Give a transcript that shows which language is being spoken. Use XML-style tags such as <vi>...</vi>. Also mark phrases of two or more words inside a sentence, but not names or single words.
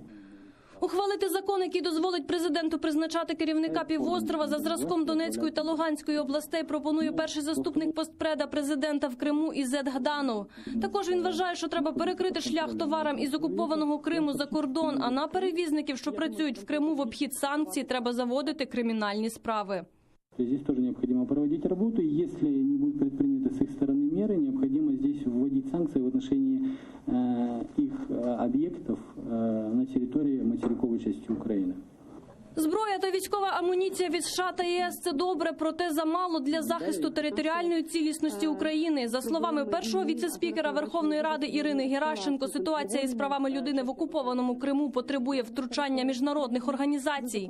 <uk>Ухвалити закон, який дозволить президенту призначати керівника півострова за зразком Донецької та Луганської областей, пропонує перший заступник постпреда президента в Криму Ізет Гданов. Також він вважає, що треба перекрити шлях товарам із окупованого Криму за кордон, а на перевізників, що працюють в Криму в обхід санкцій, треба заводити кримінальні справи.</uk> <ru>Здесь тоже необходимо проводить работу. Если не будут предприняты с их стороны меры, необходимо здесь вводить санкции в отношении их объектов на территории материковой части Украины.</ru> <uk>Зброя та військова амуніція від США та ЄС – це добре, проте замало для захисту територіальної цілісності України. За словами першого віце-спікера Верховної Ради Ірини Геращенко, ситуація із правами людини в окупованому Криму потребує втручання міжнародних організацій.</uk>